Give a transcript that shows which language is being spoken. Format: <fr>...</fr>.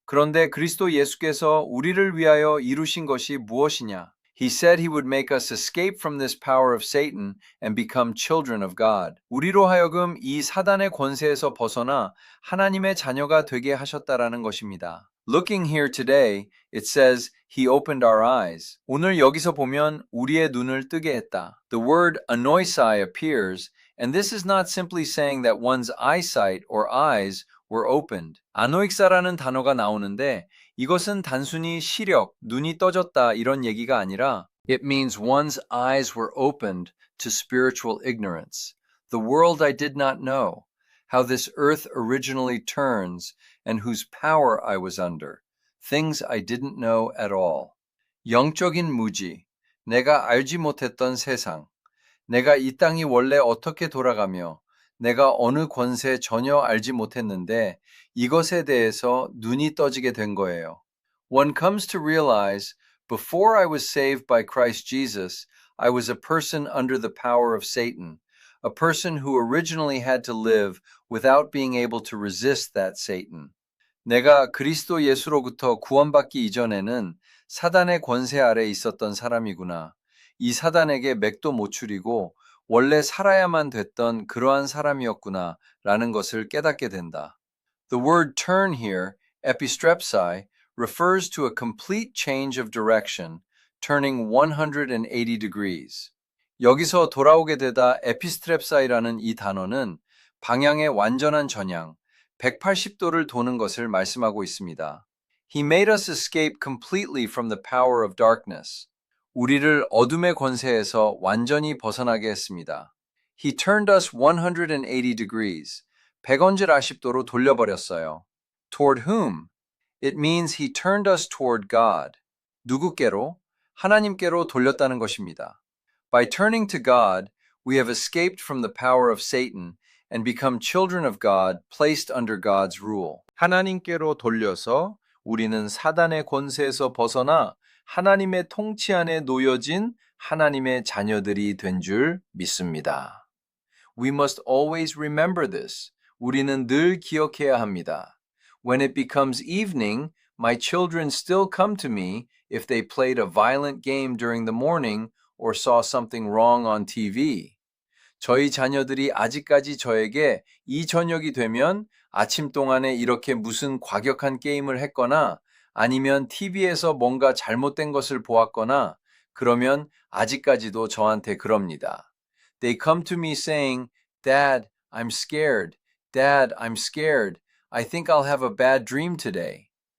<ko>그런데 그리스도 예수께서 우리를 위하여 이루신 것이 무엇이냐?</ko> <en>He said he would make us escape from this power of Satan and become children of God.</en> <ko>우리로 하여금 이 사단의 권세에서 벗어나 하나님의 자녀가 되게 하셨다라는 것입니다.</ko> <en>Looking here today, it says he opened our eyes.</en> <ko>오늘 여기서 보면 우리의 눈을 뜨게 했다.</ko> <en>The word anoisai appears, and this is not simply saying that one's eyesight or eyes were opened.</en> <ko>아노익사라는 단어가 나오는데 이것은 단순히 시력, 눈이 떠졌다 이런 얘기가 아니라</ko> <en>It means one's eyes were opened to spiritual ignorance. The world I did not know, how this earth originally turns and whose power I was under, things I didn't know at all.</en> <ko>영적인 무지, 내가 알지 못했던 세상, 내가 이 땅이 원래 어떻게 돌아가며 내가 어느 권세 전혀 알지 못했는데 이것에 대해서 눈이 떠지게 된 거예요.</ko> <en>One comes to realize, before I was saved by Christ Jesus, I was a person under the power of Satan, a person who originally had to live without being able to resist that Satan.</en> <ko>내가 그리스도 예수로부터 구원받기 이전에는 사단의 권세 아래 있었던 사람이구나. 이 사단에게 맥도 못 추리고 원래 살아야만 됐던 그러한 사람이었구나 라는 것을 깨닫게 된다.</ko> <en>The word turn here, epistrepsi, refers to a complete change of direction, turning 180 degrees.</en> <ko>여기서 돌아오게 되다 에피스트랩사이라는 이 단어는 방향의 완전한 전향, 180도를 도는 것을 말씀하고 있습니다.</ko> <en>He made us escape completely from the power of darkness.</en> <ko>우리를 어둠의 권세에서 완전히 벗어나게 했습니다.</ko> <en>He turned us 180 degrees.</en> <ko>180도로 돌려버렸어요.</ko> <en>Toward whom? It means he turned us toward God.</en> <ko>누구께로? 하나님께로 돌렸다는 것입니다.</ko> <en>By turning to God, we have escaped from the power of Satan and become children of God placed under God's rule.</en> <ko>하나님께로 돌려서 우리는 사단의 권세에서 벗어나 하나님의 통치 안에 놓여진 하나님의 자녀들이 된 줄 믿습니다.</ko> <en>We must always remember this.</en> <ko>우리는 늘 기억해야 합니다.</ko> <en>When it becomes evening, my children still come to me if they played a violent game during the morning or saw something wrong on TV.</en> <ko>저희 자녀들이 아직까지 저에게 이 저녁이 되면 아침 동안에 이렇게 무슨 과격한 게임을 했거나 아니면 TV에서 뭔가 잘못된 것을 보았거나 그러면 아직까지도 저한테 그럽니다.</ko> <en>They come to me saying, Dad, I'm scared. Dad, I'm scared. I think I'll have a bad dream today.</en>